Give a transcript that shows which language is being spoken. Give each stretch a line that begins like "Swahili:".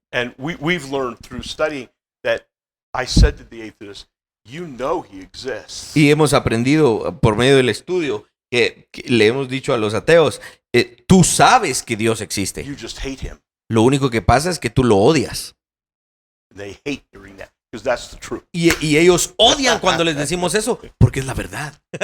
English: And we've learned through studying that I said to the atheist, you know he exists.
Spanish: Y hemos aprendido por medio del estudio que le hemos dicho a los ateos, tú sabes que Dios existe.
English: You just hate him.
Spanish: Lo único que pasa es que tú lo odias.
English: They hate hearing that because that's the truth.
Spanish: Y ellos odian cuando les decimos eso, porque es la verdad.